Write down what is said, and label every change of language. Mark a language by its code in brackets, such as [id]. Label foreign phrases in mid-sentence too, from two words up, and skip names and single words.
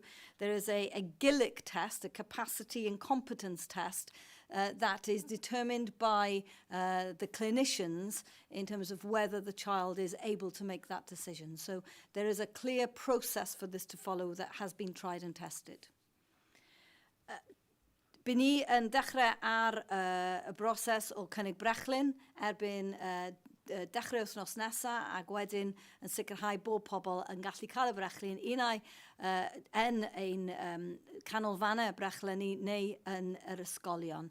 [en] There is a GILIC test, a capacity and competence test, that is determined by the clinicians in terms of whether the child is able to make that decision. So there is a clear process for this to follow that has been tried and tested. [cy] By ni yn dechrau ar y broses o cynnig brechlyn erbyn dechrau wythnos nesaf ac wedyn yn sicrhau bod pobl yn gallu cael y brechlyn unai yn ein canolfannau brechlynnu neu yn yr ysgolion.